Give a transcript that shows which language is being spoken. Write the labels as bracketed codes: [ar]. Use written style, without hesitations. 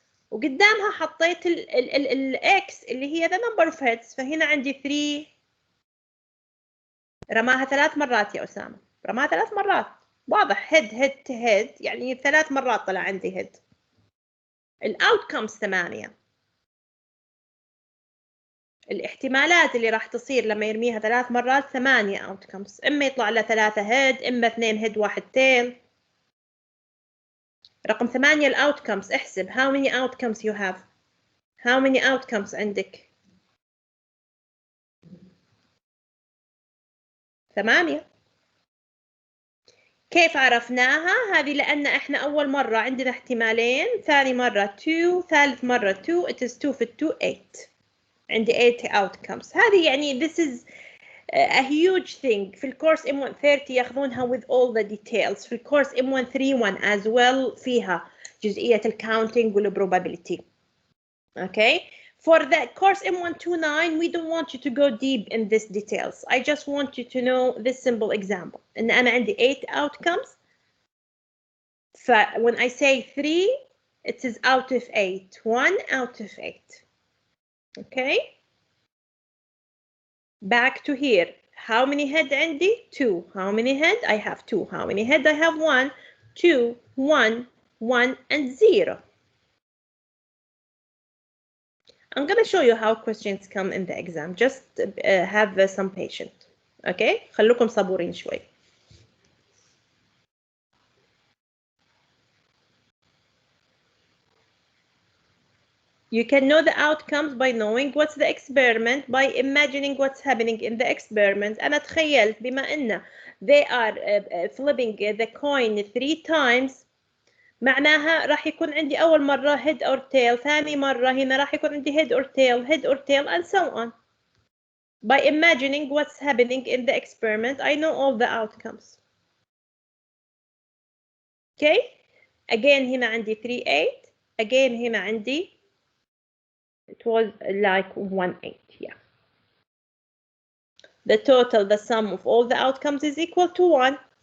[ar] وقدامها حطيت ال X اللي هي [en] the number of heads. [ar] فهنا عندي 3. رماها 3 مرات يا أسامة. رماها 3 مرات. واضح [en] head head to head [ar] يعني 3 مرات طلع عندي head. الoutcomes 8. الاحتمالات اللي راح تصير لما يرميها 3 مرات 8 outcomes. إما يطلع له 3 head إما 2 head 1 tail. رقم 8 الoutcomes. احسب [en] how many outcomes you have. How many outcomes [ar] عندك؟ [en] 8. [ar] كيف عرفناها؟ هذه لأن إحنا أول مرة عندنا احتمالين، ثاني مرة 2، ثالث مرة 2. [en] It is 2 [ar] في [en] 2 8. [ar] عندي [en] 8 outcomes. [ar] هذه يعني [en] this is a huge thing. [ar] في الكورس M130 ياخذونها [en] with all the details. [ar] في الكورس M131 [en] as well [ar] فيها جزئية الcounting والprobability. [en] Okay. For the course M129, we don't want you to go deep in these details. I just want you to know this simple example. [ar] إن أنا عندي 8 outcomes. [en] When I say 3, it is out of 8. 1 out of 8. Okay. Back to here. How many head [ar] عندي? [en] 2. How many head? I have 2. How many head? I have 1, 2, 1, 1, and 0. I'm going to show you how questions come in the exam. Just have some patience. [ar] Okay? خلوكم صبورين شوي. [en] You can know the outcomes by knowing what's the experiment, by imagining what's happening in the experiment. [ar] أنا تخيلت بما إن [en] they are flipping the coin 3 times [ar] معناها راح يكون عندي أول مرة [en] head or tail، [ar] ثاني مرة هنا راح يكون عندي [en] head or tail and so on. By imagining what's happening in the experiment, I know all the outcomes. Okay? again [ar] هنا عندي [en] 3 8 again هنا عندي it was like 1 8. yeah, the total, the sum of all the outcomes is equal to 1.